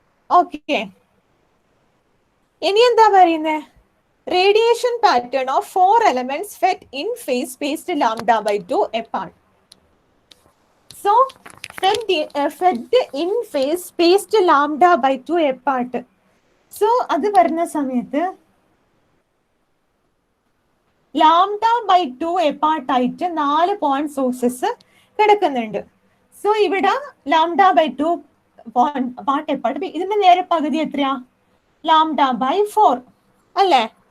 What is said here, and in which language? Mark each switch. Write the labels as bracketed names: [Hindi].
[Malayalam] Okay, ഇനി എന്താ പറയുന്നത്, [English] Radiation pattern of 4 elements fed in phase spaced λ/2 apart. So fed in phase spaced λ/2 apart. [Malayalam] So അത് വരുന്ന സമയത്ത് λ/2 apart ആയിട്ട് 4 പോയിന്റ് സോഴ്സസ് കിടക്കുന്നുണ്ട്. സോ ഇവിടെ λ/2 പാർട്ട് എപ്പാർട്ട്, ഇതിന്റെ നേരെ പകുതി എത്രയാ, λ/4 അല്ലേ.